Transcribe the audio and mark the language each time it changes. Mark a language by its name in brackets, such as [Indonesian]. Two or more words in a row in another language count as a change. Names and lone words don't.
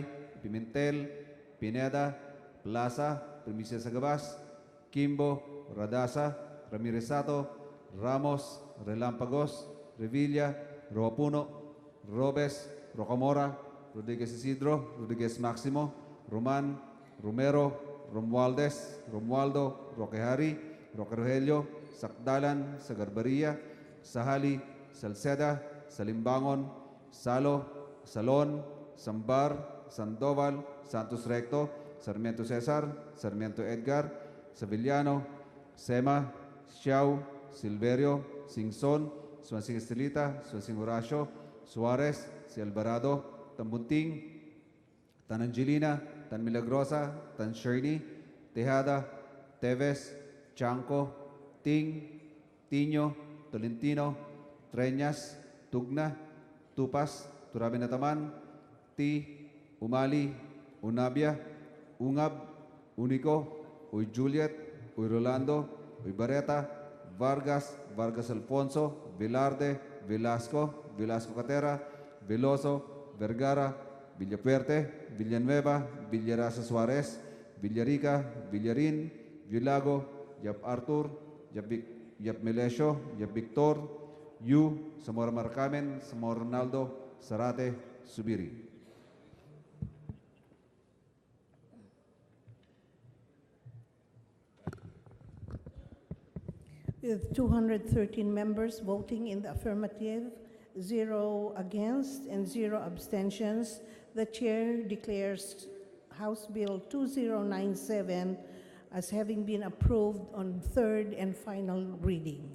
[English] Pimentel, Pineda, Plaza, Primicia Sagabas, Kimbo, Radasa, Ramiresato, Ramos, Relampagos, Revilla, Roapuno, Robes, Rocamora, Rodriguez Isidro, Rodriguez Maximo, Roman, Romero, Romualdez, Romualdo, Roquehari, Roque Rogelio, Sakdalan, Sagarbaria, Sahali, Salceda, Salimbangon, Salo, Salon, Sambar, Sandoval, Santos Recto, Sarmiento Cesar, Sarmiento Edgar, Sevillano, Sema, Siao, Silverio, Singson, Swansing Estelita, Swansing Horacio, Suarez, Si Alvarado, Tambunting, Tan Angelina, Tan Milagrosa, Tan Shirley, Tejada, Teves, Chanco, Ting, Tino, Tolentino, Treñas, Tugna, Tupas, Turabinataman, T, Umali, Unabia, Ungab, Unico, Uy Juliet, Uy Rolando, Uy Barreta, Vargas, Vargas Alfonso, Velarde, Velasco, Velasco Catera, Veloso, Vergara, Villapuerte, Villanueva, Villarasa Suarez, Villarica, Villarin, Villago, Yap Arthur, Yap Melesio, Yap Victor, Yu, Zamora Marcamen, Zamora Ronaldo, Sarate, Subiri. With 213 members voting in the affirmative, 0 against, and 0 abstentions, the chair declares House Bill 2097 as having been approved on third and final reading.